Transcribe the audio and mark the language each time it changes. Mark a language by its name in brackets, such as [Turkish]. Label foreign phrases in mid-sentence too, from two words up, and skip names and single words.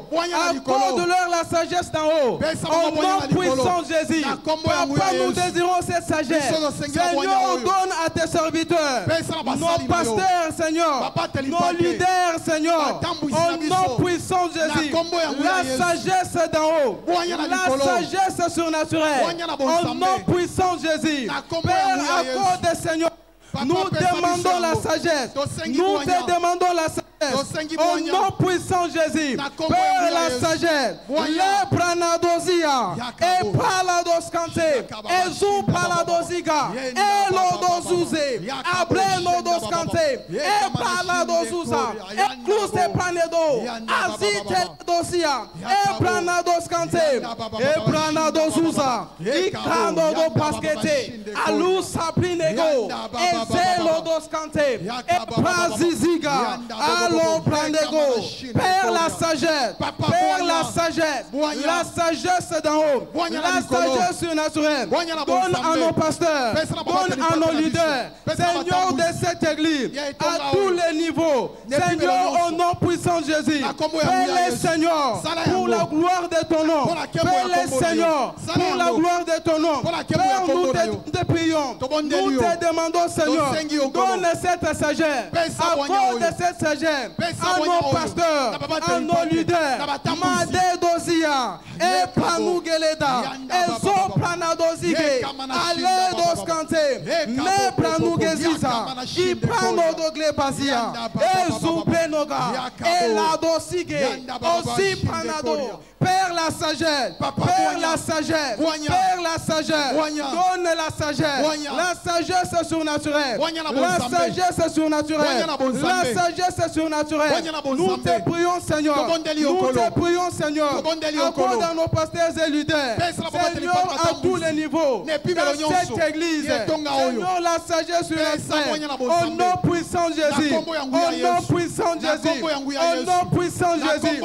[French] accorde-leur la sagesse d'en haut, au nom puissant de Jésus, Papa, nous désirons cette sagesse, Seigneur, donne à tes serviteurs, nos pasteurs, Seigneur, nos leaders, Seigneur, au nom puissant de Jésus, la sagesse d'en haut, la sagesse surnaturelle, au nom puissant de Jésus, Père, accorde, Seigneur. Nous demandons la sagesse. Nous te demandons la sagesse. Au nom puissant de Jésus. Père, la sagesse. Le pranadosia. Et paladoscante. Et zou paladosiga. Et l'odozouze. Abre l'odoscante. Et paladozouza. Et clouze planedo. Azite dosia. Et pranadoscante. Et pranadozouza. Et canodo paskete. Alou saplinego. Zelodoscante et Praziziga, allons prendre Père la sagesse, Père la sagesse d'en haut, la sagesse surnaturelle, donne à nos pasteurs, donne à nos leaders, Seigneur de cette église, à tous les niveaux, Seigneur au nom puissant de Jésus, fais-les Seigneur, pour la gloire de ton nom, fais-les Seigneur, pour la gloire de ton nom, Père, nous te prions, nous te demandons Seigneur, donne cette sagesse, accorde cette sagesse à nos pasteurs, à nos leaders, Made Dosia, et Panougeleda, et Zopranadozige, Ale Doskante, Me Pranugezisa, I Pranodoglebasia, et Zuplenoga, et La Dosige, aussi Pranado, Père la sagesse, Père la sagesse, Père la sagesse, donne la sagesse, la sagesse surnaturelle, la sagesse surnaturelle, la sagesse surnaturelle. Nous te prions Seigneur, nous te prions Seigneur, accorde à nos pasteurs et leaders, Seigneur à tous les niveaux, dans cette église, Seigneur la sagesse surnaturelle, au nom puissant de Jésus, au nom puissant de Jésus, au nom puissant de Jésus.